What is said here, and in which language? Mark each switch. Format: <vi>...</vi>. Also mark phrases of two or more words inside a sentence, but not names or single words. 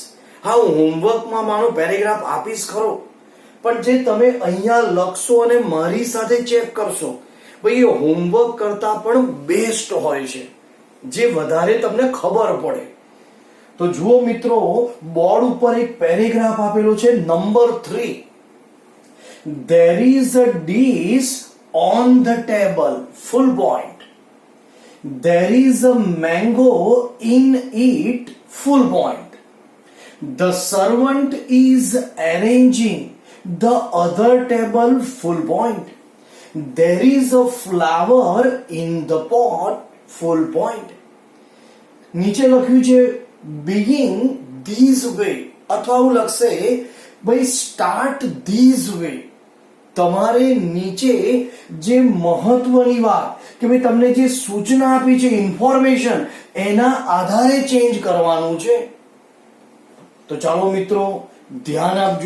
<gu>હા, હું હોમવર્કમાં માનો પેરેગ્રાફ આપીશ ખરો, પણ જે તમે અહીંયા લખશો અને મારી સાથે ચેક કરશો, ભાઈ એ હોમવર્ક કરતા પણ બેસ્ટ હોય છે, જે વધારે તમને ખબર પડે. તો જુઓ મિત્રો, બોર્ડ ઉપર એક પેરેગ્રાફ આપેલો છે નંબર 3.</gu> <en>There is a dish on the table, full point. There is a mango in it, full point. The servant is arranging the other table, full point. There is a flower in the pot, full point.</en> <gu>નીચે લખ્યું છે</gu> <en>begin this way,</en> <gu>અથવા હું લખશે ભાઈ</gu> <en>start this way.</en> <gu>તમારે નીચે જે મહત્વની વાત કે ભાઈ તમને જે સૂચના આપી છે, ઇન્ફોર્મેશન, એના આધારે ચેન્જ કરવાનું છે. તો ચાલો મિત્રો ધ્યાન આપજો.</gu>